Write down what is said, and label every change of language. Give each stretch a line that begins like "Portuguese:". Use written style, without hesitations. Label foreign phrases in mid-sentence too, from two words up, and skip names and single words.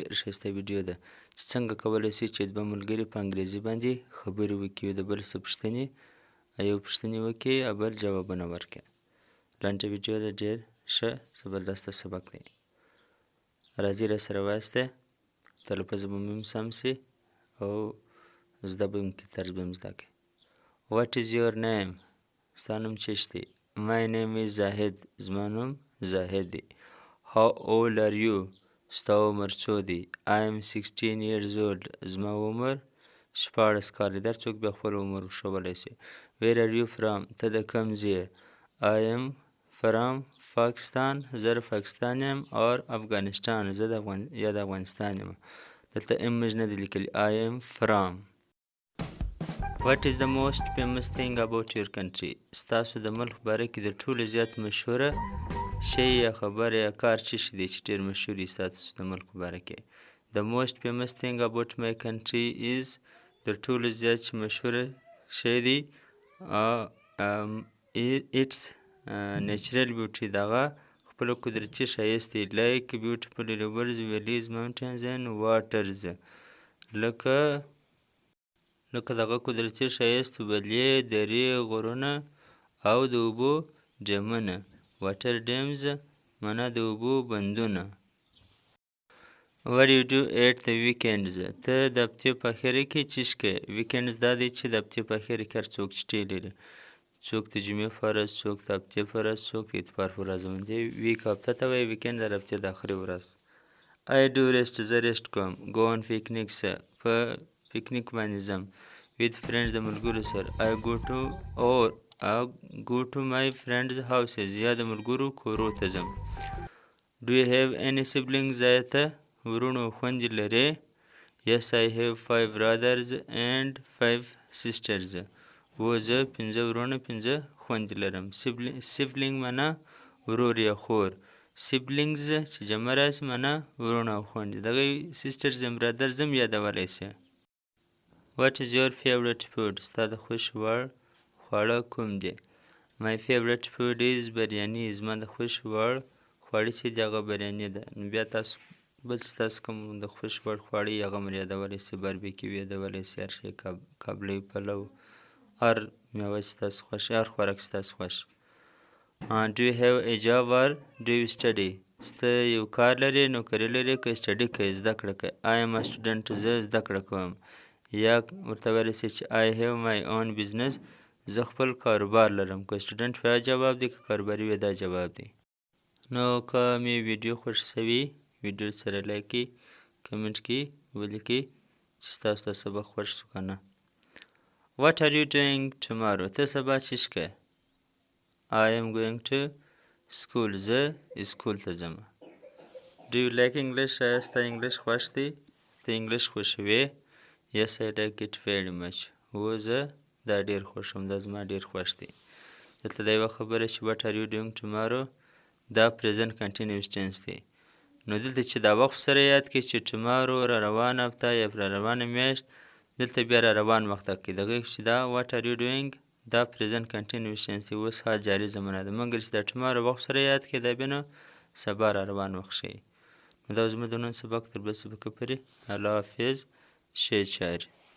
Pashto: ډېره ښایسته ویډیو ده چې څنګه کولی شئ چې دوه ملګري په انګریزي باندې خبرې وکړي، یو د بل څه پوښتنې وکړي او بل جوابونه ورکړي. لنډه ویډیو ده، ډېر ښه زبردسته سبق دی. راځئ راسره وایسته، تلفظ به مو هم سم سي او زده به هم کړي، طرز به هم زده کړئ.
English: What is your name؟
Pashto: ستا نوم چیش دی؟
English: My name is زاهد.
Pashto: زما نوم زاهد دی.
English: How old are you؟
Pashto: ستا عمر څو دی؟
English: I am 16 years old.
Pashto: زما عمر 16 کال دی. در څوک بیا خپل عمر ښودلی شي.
English: Where are you from؟
Pashto: ته د کوم ځای یې؟
English: I am from Pakistan.
Pashto: زه د پاکستان یم. or افغانستان. زه د افغانستان یم. دلته ام موږ نه دی لیکلی.
English: I am from. What is the most famous thing about your country؟
Pashto: ستاسو د ملک په باره کې د ټولو زیات مشهوره شی یا خبر یا کار څه شی دی چې ډېر مشهور وي ستاسو د ملک په باره کې؟
English: The most famous thing about my country is
Pashto: د ټولو زیات چې مشهوره شی دی
English: its natural beauty.
Pashto: دغه خپله قدرتي ښایست دی.
English: like beautiful rivers, valleys, mountains and waters.
Pashto: لکه دغه قدرتي ښایست ولې، درې، غرونه او د اوبو ډیمونه.
English: water dams
Pashto: معنا د اوبو بندونه.
English: What do you do at the weekends؟
Pashto: ته د هفتې په اخره کې څه شی کوې؟ ویکینډز دا دی چې د هفتې په اخره کې هر څوک چټۍ لري. څوک د جمعې په ورځ، څوک د هفتې په ورځ، څوک د اتوار په ورځ باندې ویک هفته ته وایي، ویکینډ د هفتې د اخرې ورځ.
English: I do rest.
Pashto: زه ریسټ کوم.
English: Go on picnics.
Pashto: په پکنیک باندې ځم.
English: with friends
Pashto: د ملګرو سره.
English: I go to my friends houses.
Pashto: یا د ملګرو کورو ته ځم.
English: Do you have any siblings؟
Pashto: آیا ته ورونو او خویندې لرې؟
English: Yes, I have 5 brothers and 5 sisters.
Pashto: زه 5 ورونه 5 خویندې لرم. sibling معنا ورور یا خور. siblings چې جمع راشي معنا ورونه او خویندې. دغه
English: sisters and brothers
Pashto: هم یادولی شي.
English: What is your favorite food؟
Pashto: ستا د خوښې وړ خواړه کوم دي؟
English: My favorite food is biryani.
Pashto: زما د خوښې وړ خواړه چې دي هغه بریاني ده. نو بیا تاسو بل چې تاسو کوم د خوښې وړ خواړه یې هغه هم یادولی شئ. باربیکیو یادولی شئ، هر شی کابلی پلو، هر میوه چې تاسو خوښ هر خوراک چې تاسو خوښ.
English: Do you have a job or do you study؟
Pashto: ته یو کار لرې، نوکري لرې، که سټډي کوې، زده کړه کوې.
English: I am a student.
Pashto: زه زده کړه کوم. یا ورته ویلی شئ چې
English: I have my own business.
Pashto: زه خپل کاروبار لرم. که سټوډنټ وي دا جواب دی، که کاروباري وي دا جواب دی. نو که مې ویډیو خوښ شوي ویډیو سره لایک کړئ، کمنټ کړئ، ولیکئ چې ستاسو دا سبق خوښ شو که نه.
English: What are you doing tomorrow؟
Pashto: ته سبا څه شی کوې؟
English: I am going to school.
Pashto: زه اسکول ته ځم.
English: Do you like English؟
Pashto: آیا ستا انګلیش خوښ دی؟ ته انګلیش خوښوې؟
English: Yes, I like it very much.
Pashto: زه دا ډېر خوښوم. دا زما ډېر خوښ دی. دلته دا یوه خبره چې
English: what are you doing tomorrow
Pashto: دا
English: present continuous tense
Pashto: دی. نو دلته چې دا وخت سره یاد کړئ چې tomorrow را روانه هفته یا را روانه میاشت، دلته بیا را روان وخت ته کړئ. دغه چې دا
English: what are you doing
Pashto: دا
English: present continuous tense
Pashto: دی. اوس حال جاري زمانه ده. مګر چې دا tomorrow وخت سره یاد کړئ دا بیا نو سبا را روان وخت ښیي. نو دا زموږ د نن سبق. تر بل سبقه پورې الله حافظ. ښې چارې.